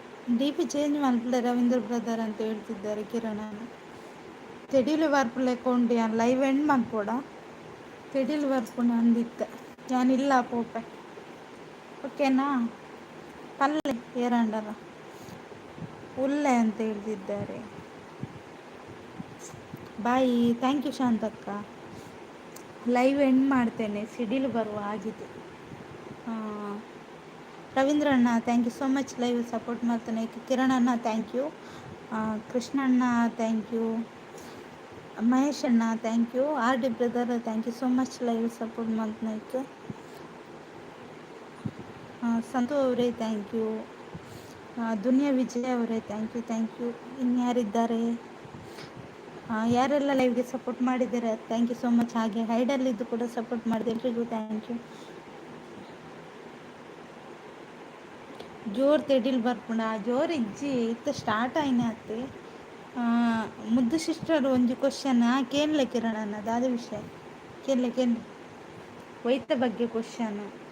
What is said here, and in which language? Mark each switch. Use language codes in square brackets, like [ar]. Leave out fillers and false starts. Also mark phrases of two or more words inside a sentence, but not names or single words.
[en] DP change [kn] ಮಾಡ್ಬಿಟ್ಟೆ ರವೀಂದ್ರ ಬ್ರದರ್ ಅಂತ ಹೇಳ್ತಿದ್ದಾರೆ ಕಿರಣನ. [tcy] ತೆಡಿಲು ಬರ್ಪುಲೆ ಕೊಂಡು [en] live end [tcy] ಮಾಡ್ಕೊಡ ತೆಡಿಲು ಬರ್ಪುಣ ಅಂದಿತ್ತ ನಾನಿಲ್ಲ ಪೋಪೆ ಓಕೆನಾ. ಪಲ್ಲೆ ಏರಂಡಲ ಉಲ್ಲೆ [kn] ಅಂತ ಹೇಳ್ತಿದ್ದಾರೆ. [en] Bye. Thank you ಶಾಂತಕ್ಕ. live end [kn] ಮಾಡ್ತೇನೆ, ಸಿಡಿಲು ಬರುವ ಆಗಿದೆ. ರವೀಂದ್ರ ಅಣ್ಣ [en] thank you so much, live support [kn] ಮಾಡ್ತಾನೆ. [en] ಕಿರಣ್ ಅಣ್ಣ thank you. ಕೃಷ್ಣಣ್ಣ thank you. ಮಹೇಶ್ ಅಣ್ಣ thank you. R D brother thank you so much, live support ಮಾಡ್ತಾನೆ. ಸಂತು ಅವರೇ thank you. ದುನಿಯಾ ವಿಜಯ್ ಅವರೇ thank you. [kn] ಇನ್ಯಾರಿದ್ದಾರೆ? ಯಾರೆಲ್ಲ ಲೈವ್ಗೆ ಸಪೋರ್ಟ್ ಮಾಡಿದ್ದೀರಾ [en] thank you so much. [kn] ಹಾಗೆ ಹೈಡಲ್ಲಿದ್ದು ಕೂಡ ಸಪೋರ್ಟ್ ಮಾಡಿದೆ, ಎಲ್ರಿಗೂ [en] thank you. [tcy] ಜೋರು ತೆಡಿಲ್ ಬರ್ಪುಂಡ ಜೋರು ಇಜ್ಜಿ ಇತ್ತ ಸ್ಟಾರ್ಟ್ ಆಯ್ನೆ ಅತ್ತೆ. ಮುದ್ದು ಸಿಸ್ಟರ್ ಒಂಜಿ ಕ್ವಶನ್ ಕೇಳಲೆ ಕಿರಣ್ ಅನ್ನದು ಅದೇ ವಿಷಯ ಕೇಳಲೆ ವೈದ್ಯ ಬಗ್ಗೆ ಕ್ವಶನ್.